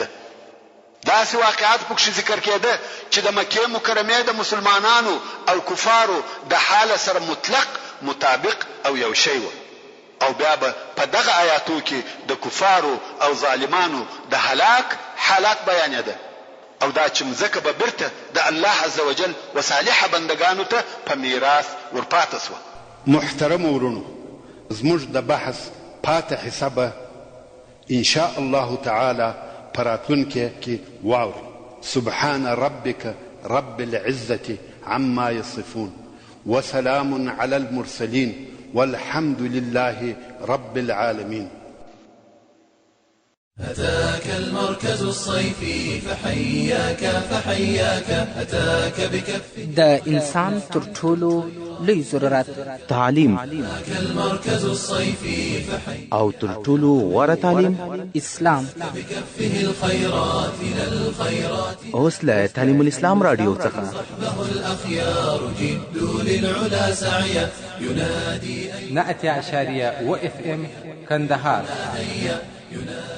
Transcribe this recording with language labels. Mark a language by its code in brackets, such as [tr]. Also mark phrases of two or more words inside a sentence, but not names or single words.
[ps] داسې واقعات پکښ ذکر کېده چې د مکې مکرمې د مسلمانانو او کفارو د حال سره مطلق مطابق او یو شی و، او بیا به په دغه آیاتو کې د کفارو او ظالمانو د هلاک حالات بیانېده، او دا چې مځکه به بیرته د [ar] الله عزوجل [ps] و صالح بندگانو ته په میراث ورپاته سوه. محترم ورونو، زموږ د بحث پاته حسابه [ar] ان شاء الله تعالی [ps] پراتونکي کې واوري. [ar] سبحان ربك رب العزة عما يصفون وسلام على المرسلين والحمد لله رب العالمين. أتاك المركز الصيفي فحياك أتاك بكف [ps] د انسان تر ټولو لوی ضرورت تعلیم [ar] أتاك المركز الصيفي [ps] او تر ټولو غوره تعلیم اسلام. [ar] بكفه الخيرات إلى الخيرات [ps] اوس له تعلیم الاسلام رادیو څخه [ar] صحبه الأخيار جدوا للعلا سعيا ينادي [ps] 100.1 FM کندهار.